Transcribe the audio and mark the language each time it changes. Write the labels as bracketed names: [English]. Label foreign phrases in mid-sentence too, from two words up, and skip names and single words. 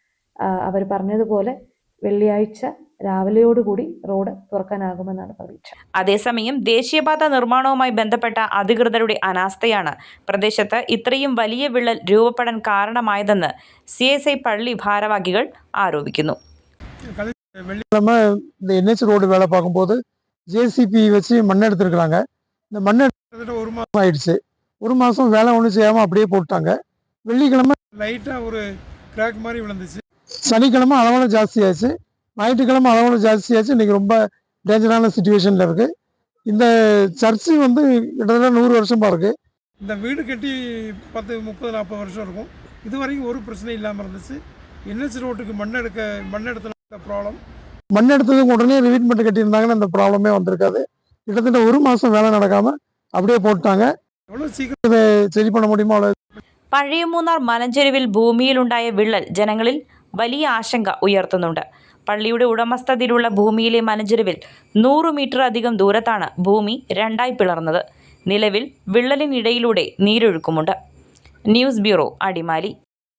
[Malayalam] അവർ പറഞ്ഞതുപോലെ വെള്ളിയാഴ്ച രാവിലെയോടുകൂടി റോഡ് തുറക്കാനാകുമെന്നാണ് പ്രതീക്ഷ. അതേസമയം ദേശീയപാത നിർമ്മാണവുമായി ബന്ധപ്പെട്ട അധികൃതരുടെ അനാസ്ഥയാണ് പ്രദേശത്ത് ഇത്രയും വലിയ വിള്ളൽ രൂപപ്പെടാൻ കാരണമായതെന്ന് CSI പള്ളി ഭാരവാഹികൾ ആരോപിക്കുന്നു. [Tamil] வெள்ளிக்கிழமை இந்த NH ரோடு வேலை பார்க்கும்போது JCB வச்சு மண் எடுத்துருக்குறாங்க. இந்த மண் எடுத்துக்கிட்ட 1 மாதம் ஆயிடுச்சு. 1 மாதம் வேலை ஒன்றும் செய்யாமல் அப்படியே போட்டாங்க. வெள்ளிக்கிழமை லைட்டாக ஒரு கிராக் மாதிரி விழுந்துச்சு. சனிக்கிழமை அளவோட ஜாஸ்தியாச்சு. ஞாயிற்றுக்கிழமை அளவோட ஜாஸ்தியாச்சு. இன்றைக்கி ரொம்ப [English] dangerous situation [Tamil] இருக்குது. இந்த சர்ச்சு வந்து கிட்டத்தட்ட 100 வருஷமாக இருக்குது. இந்த வீடு கட்டி 10, 30, 40 வருஷம் இருக்கும். இது வரைக்கும் ஒரு பிரச்சனை இல்லாமல் இருந்துச்சு. NH ரோட்டுக்கு மண் எடுத்த ப்ராப்ளம். மண் எடுத்ததுக்கு உடனே ரிவீட்மெண்ட் கட்டியிருந்தாங்கன்னா இந்த ப்ராப்ளமே வந்திருக்காது. கிட்டத்தட்ட 1 மாதம் வேலை நடக்காமல் அப்படியே போட்டாங்க. எவ்வளோ சீக்கிரம் இதை சரி பண்ண முடியுமோ அவ்வளோ. [Malayalam] പഴയ മൂന്നാർ മലഞ്ചെരുവിൽ ഭൂമിയിലുണ്ടായ വിള്ളൽ ജനങ്ങളിൽ വലിയ ആശങ്ക ഉയർത്തുന്നുണ്ട്. പള്ളിയുടെ ഉടമസ്ഥതയിലുള്ള ഭൂമിയിലെ മലഞ്ചെരുവിൽ 100 മീറ്റർ അധികം ദൂരത്താണ് ഭൂമി രണ്ടായി പിളർന്നത്. നിലവിൽ വിള്ളലിനിടയിലൂടെ നീരൊഴുക്കുമുണ്ട്. [English] news bureau, [Malayalam] അടിമാലി.